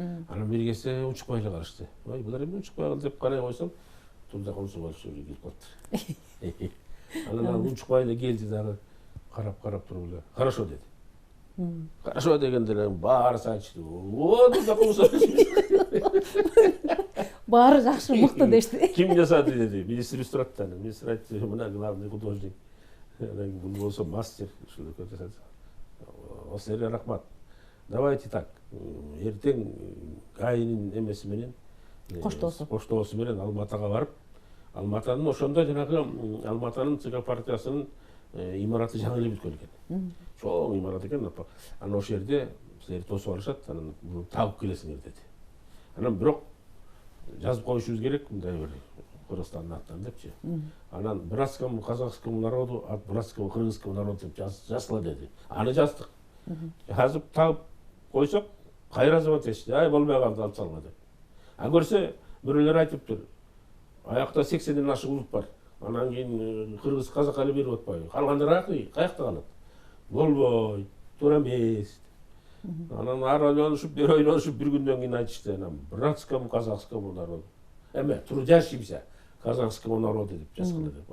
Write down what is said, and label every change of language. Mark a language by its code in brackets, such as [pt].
[ky] Анан бир кесе унчукпай эле калышты. Булар эмне унчукпай калды деп карай койсом, Турдак Улусубаевич келип калды. Анан ал унчукпай эле келди дагы, карап туруп эле, [ru] хорошо [ky] деди. Хорошо дегенде эле баарысы айтышты. Турдак Улусубаевич. Баары жакшы, мыкты дешти. Ким жасады деди. Министр турат да. Министр айтты, мына главный художник. Бул болсо мастер, ушул жасады. Осылерге рахмат. [ru] Давайте так. [ky] Эртең Кайынын эмеси менен, коштоосу менен Алматага барып, Алматанын ошондо жанагы Алматанын ЦК партиясынын имараты жаңы эле бүткөн экен. Чоң имарат экен. Анан ошол жерде силерди тосуп алышат, анан буну табып келесиңер деди. Анан бирок жазып коюшубуз керек, мындай бир Кыргызстандын аттан депчи. Анан [ru] братскому казахскому народу, от братского кыргызского народу [ky] деп жазсыла деди. Аны жаздык. Жазып табып койсок, кайра звонок этишти. Ай, болбой калды, алып салма деп. А көрсө, бирөөлөр айтыптыр. Аякта 80ден ашык улут бар. Анан кийин кыргыз казакка эле берип атпайбы. Калгандары каякта калат? Болбой, туура эмес. Анан ары ойлонушуп, бери ойлонушуп, бир күндөн кийин айтышты. Анан [ru] братскому казахскому народу. [ky] Эме, [ru] трудящимся казахскому народу [ky] деп жазгыла деп.